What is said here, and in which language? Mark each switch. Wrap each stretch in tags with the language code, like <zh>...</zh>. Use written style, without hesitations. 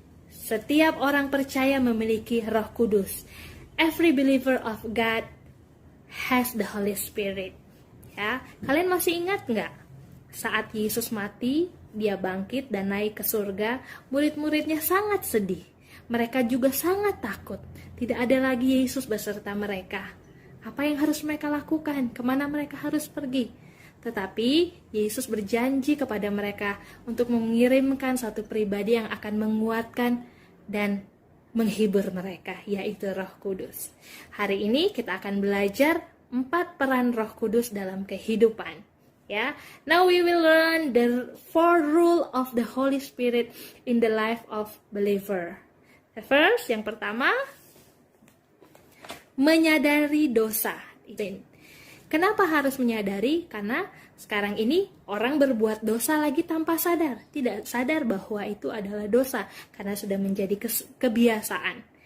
<id>Setiap orang percaya memiliki Roh Kudus.</id> <en>Every believer of God has the Holy Spirit.</en> <id>Ya, kalian masih ingat nggak? Saat Yesus mati, dia bangkit dan naik ke surga, murid-muridnya sangat sedih. Mereka juga sangat takut. Tidak ada lagi Yesus beserta mereka. Apa yang harus mereka lakukan? Kemana mereka harus pergi? Tetapi Yesus berjanji kepada mereka untuk mengirimkan satu pribadi yang akan menguatkan dan menghibur mereka, yaitu Roh Kudus. Hari ini kita akan belajar 4 peran Roh Kudus dalam kehidupan.</id> <en>Ya, now we will learn the 4 rule of the Holy Spirit in the life of believer.</en> <id>First, yang pertama, menyadari dosa. Kenapa harus menyadari? Karena sekarang ini orang berbuat dosa lagi tanpa sadar. Tidak sadar bahwa itu adalah dosa karena sudah menjadi kebiasaan.</id>